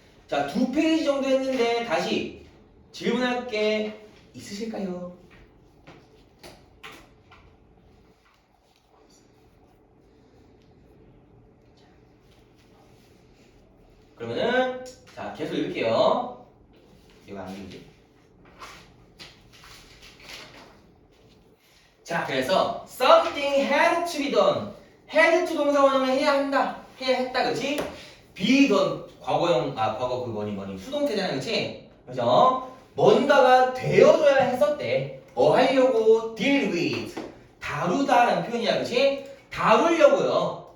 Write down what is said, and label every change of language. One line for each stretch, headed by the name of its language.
Korean: 자, 2페이지 정도 했는데 다시 질문할 게 있으실까요? 그러면은 자, 계속 읽을게요. 이거 안 읽지? 자, 그래서
English: something had to be done. had to
Korean: 동사 원형을 해야 한다. 해야 했다, 그치?
English: be done.
Korean: 과거 그 뭐니 수동태잖아, 그치? 그죠? 뭔가가 되어줘야 했었대. 뭐 하려고?
English: deal with.
Korean: 다루다라는 표현이야, 그치? 다루려고요.